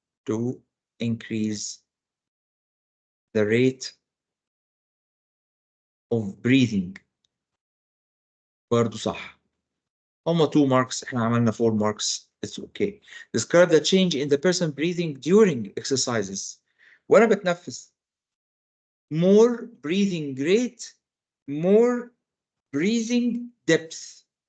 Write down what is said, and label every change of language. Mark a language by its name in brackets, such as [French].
[English] To increase the rate of breathing. [Arabic] برضه صح. هما [English] 2 marks [Arabic] احنا عملنا [English] 4 marks. It's okay. Describe the change in the person breathing during exercises. [Arabic] وانا بتنفس. [English] More breathing rate, more breathing depth.